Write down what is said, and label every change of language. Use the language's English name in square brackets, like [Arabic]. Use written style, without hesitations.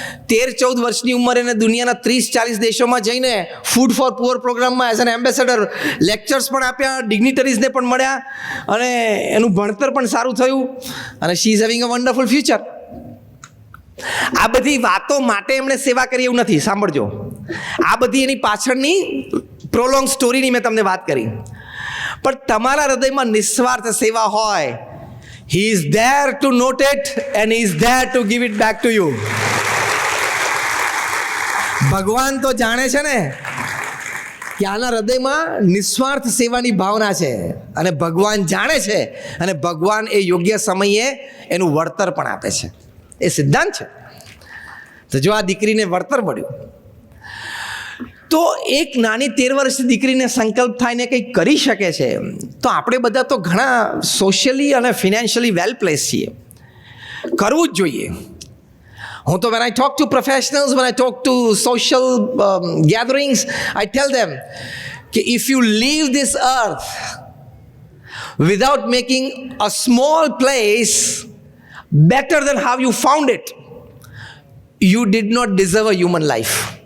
[Gujarati] 13-14 વર્ષની ઉંમરે એને દુનિયાના 30-40 દેશોમાં જઈને ફૂડ ફોર પુઅર પ્રોગ્રામમાં [English] as an ambassador [Gujarati] લેક્ચર્સ પણ આપ્યા, ડિગ્નિટરીઝને પણ મળ્યા અને એનું ભણતર પણ સારું થયું અને [English] She is having a wonderful future. [Gujarati] આ બધી વાતો માટે એમણે સેવા કરી એવું નથી, સાંભળજો. આ બધી એની પાછળની પ્રોલોંગ સ્ટોરીની મેં તમને વાત કરી. પણ તમારા હૃદયમાં નિસ્વાર્થ સેવા હોય, [English] He is there to note it and He is there to give it back to you. [Gujarati] ભગવાન તો જાણે છે ને કે આના હૃદયમાં નિસ્વાર્થ સેવાની ભાવના છે અને ભગવાન જાણે છે અને ભગવાન એ યોગ્ય સમયે એનું વળતર પણ આપે છે. એ સિદ્ધાંત છે. તો જો આ દીકરીને વળતર મળ્યું તો એક નાની 13 વર્ષની દીકરીને સંકલ્પ થાય ને કંઈક કરી શકે છે, તો આપણે બધા તો ઘણા [English] socially અને financially well place [Gujarati] છીએ, કરવું જ જોઈએ. હું તો [English] when I talk to professionals, when I talk to social gatherings, I tell them that if you leave this earth without making a small place better than how you found it, you did not deserve a human life.